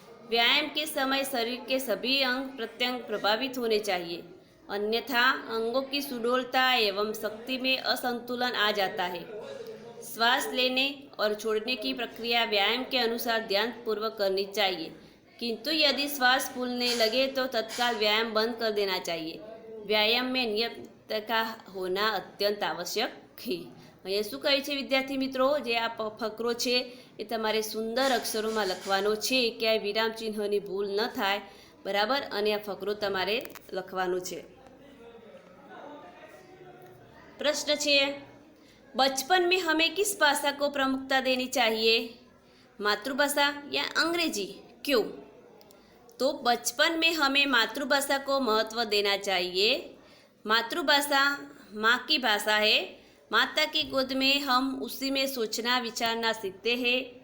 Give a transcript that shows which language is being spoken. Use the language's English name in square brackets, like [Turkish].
[Hindi] व्यायाम के समय शरीर के सभी अंग प्रत्यंग प्रभावित होने चाहिए, अन्यथा अंगों की सुडौलता एवं शक्ति में असंतुलन आ जाता है। श्वास लेने और छोड़ने की प्रक्रिया व्यायाम के अनुसार ध्यानपूर्वक करनी चाहिए, किंतु यदि श्वास फूलने लगे तो तत्काल व्यायाम बंद कर देना चाहिए। व्यायाम में नियमितता होना अत्यंत आवश्यक है। [Gujarati] અહીંયા શું કહે છે વિદ્યાર્થી મિત્રો, જે આ ફકરો છે એ તમારે સુંદર અક્ષરોમાં લખવાનો છે, ક્યાંય વિરામ ચિહ્નની ભૂલ ન થાય, બરાબર, અને આ ફકરો તમારે લખવાનો છે। પ્રશ્ન છે, [Hindi] बचपन में हमें किस भाषा को प्रमुखता देनी चाहिए? मातृभाषा या अंग्रेजी? क्यों? तो बचपन में हमें मातृभाषा को महत्व देना चाहिए। मातृभाषा माँ की भाषा है। माता की गोद में हम उसी में सोचना विचारना सीखते हैं।